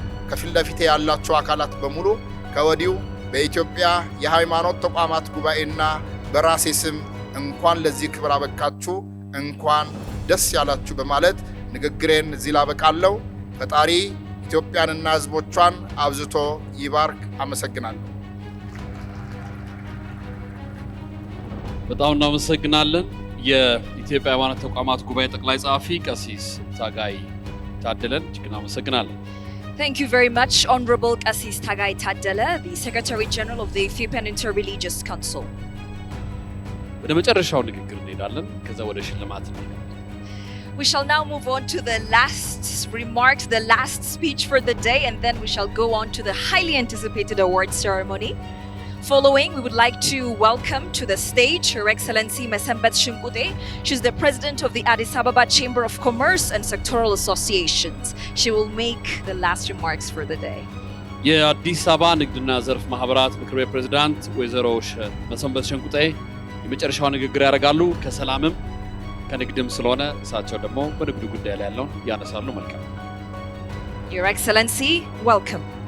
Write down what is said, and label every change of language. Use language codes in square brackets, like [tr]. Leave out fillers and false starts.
[am] ከፊት ለፊቴ ያላችሁ አካላት በሙሉ ከወዲሁ በኢትዮጵያ የሃይማኖት ተቋማት ጉባኤና በራሴ ስም እንኳን ለዚህ ክብር አበቃችሁ፣ እንኳን ደስ ያላችሁ በማለት ንግግሬን እዚህ ላበቃለሁ። ፈጣሪ ኢትዮጵያንና ሕዝቦቿን አብዝቶ ይባርክ። አመሰግናለሁ። በጣም እናመሰግናለን። የኢትዮጵያ ሃይማኖት ተቋማት ጉባኤ ጠቅላይ ጸሐፊ ቀሲስ ታጋይ ታደለን እጅግ እናመሰግናለን። [en] Thank you very much, Honorable Qasis Tagai Tadele, the Secretary General of the Ethiopian Interreligious Council. [am] ወደ መጨረሻው ንግግር እንሄዳለን። ከዛ ወደ ሽልማት እንሄዳለን። [en] We shall now move on to the last remarks, the last speech for the day, and then we shall go on to the highly anticipated award ceremony. Following, we would like to welcome to the stage Her Excellency Mesembet Shinkute. She's the President of the Addis Ababa Chamber of Commerce and Sectoral Associations. She will make the last remarks for the day. [am] የአዲስ አበባ ንግድና ዘርፍ ማህበራት ምክር ቤት ፕሬዝዳንት ወይዘሮ መሰንበት ሸንቁጤ የመጨረሻው ንግግር ያደርጋሉ። ከሰላምም ከንግድም ስለሆነ እሳቸው ደግሞ በንግዱ ጉዳይ ላይ ያለውን ያነሳሉ። መልካም። [en] Your Excellency, welcome.